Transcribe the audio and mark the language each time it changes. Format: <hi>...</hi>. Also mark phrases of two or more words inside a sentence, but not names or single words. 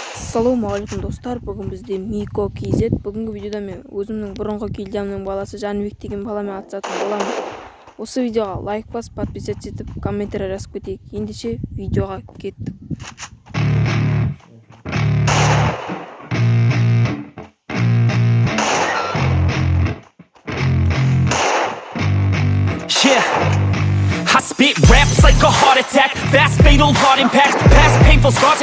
<kk>Ассалаумағалейкум достар, бүгін бізде Мико KZ. Бүгінгі видеода мен өзімнің бұрынғы гильдиямның баласы Жанбек деген баламен атысатын боламын. Осы видеоға лайк басып, подписаться етіп, комментарий жазып кетейік. Ендеше видеоға кеттік.</kk> <en>I spit raps like a heart attack, fast fatal heart impact, past painful scars.</en>